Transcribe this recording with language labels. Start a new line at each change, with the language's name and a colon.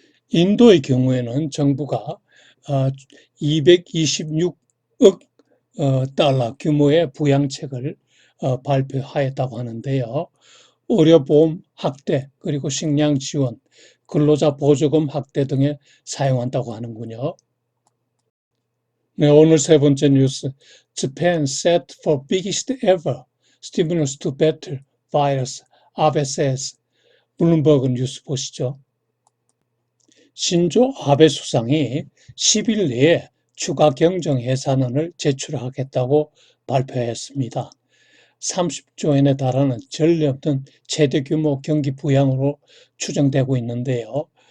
Korean: 인도의 경우에는 정부가 226억 달러 규모의 부양책을 발표하였다고 하는데요. 의료보험 확대, 그리고 식량 지원, 근로자 보조금 확대 등에 사용한다고 하는군요. 네, 오늘 세 번째 뉴스.
English: Japan set for biggest ever stimulus to battle virus, 아베 says.
Korean: 블룸버그 뉴스 보시죠. 신조 아베 수상이 10일 내에 추가 경정 예산안을 제출하겠다고 발표했습니다. 30조 원에 달하는 전례 없는 최대 규모 경기 부양으로 추정되고 있는데요.